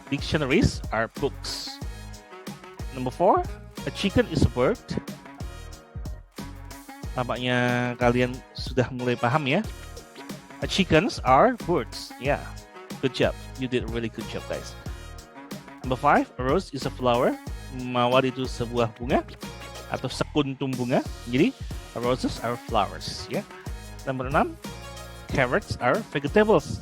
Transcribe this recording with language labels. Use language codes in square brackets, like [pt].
[en] Dictionaries are books. Number 4, a chicken is a bird. [id] Tampaknya kalian sudah mulai paham ya. [en] Chickens are birds. Yeah, good job. You did a really good job, guys. Number 5, a rose is a flower. [id] Mawar itu sebuah bunga atau sekuntum bunga. [en] Jadi, roses are flowers. Ya. Number 6, carrots are vegetables.